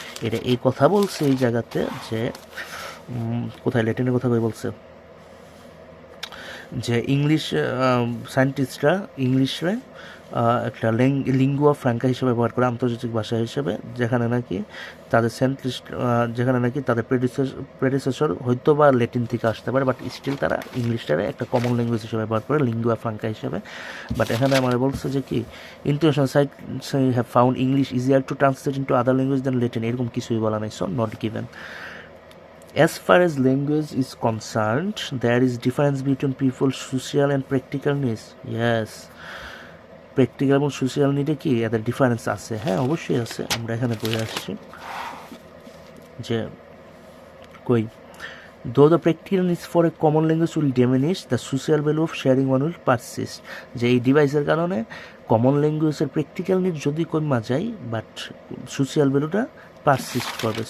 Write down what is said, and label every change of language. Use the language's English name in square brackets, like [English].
[Bangla] এটা এই কথা বলছে এই জায়গাতে যে কোথায় ল্যাটিনের কথা কই বলছে যে ইংলিশ সায়েন্টিস্টরা ইংলিশে একটা লিঙ্গুয়া ফ্রাঙ্কা হিসেবে ব্যবহার করে, আন্তর্জাতিক ভাষা হিসেবে, যেখানে নাকি তাদের যেখানে নাকি তাদের প্রেডিসেসর হয়তো বা ল্যাটিন থেকে আসতে পারে, বাট স্টিল তারা ইংলিশটারে একটা কমন ল্যাঙ্গুয়েজ হিসেবে ব্যবহার করে, লিঙ্গুয়া ফ্রাঙ্কা হিসেবে। বাট এখানে আমার বলছে যে কি [English] international site have found English easier to translate into other language than Latin, [Bangla] এরকম কিছুই বলা নাই। So not given. [English] As far as language is concerned, there is difference between people's social and practical needs. [Bangla] Yes, practical এবং social নিডে কি এদের difference আছে? হ্যাঁ, অবশ্যই আছে। আমরা এখানে বলে আসছি যে কই [English] though the practical needs for a common language will diminish, the social value of sharing one will persist. [Bangla] যে এই ডিভাইসের কারণে কমন ল্যাঙ্গুয়েজের প্র্যাকটিক্যাল নিড যদি কমা যায়, বাট সোশ্যাল ভ্যালুটা পারসিস্ট করবে।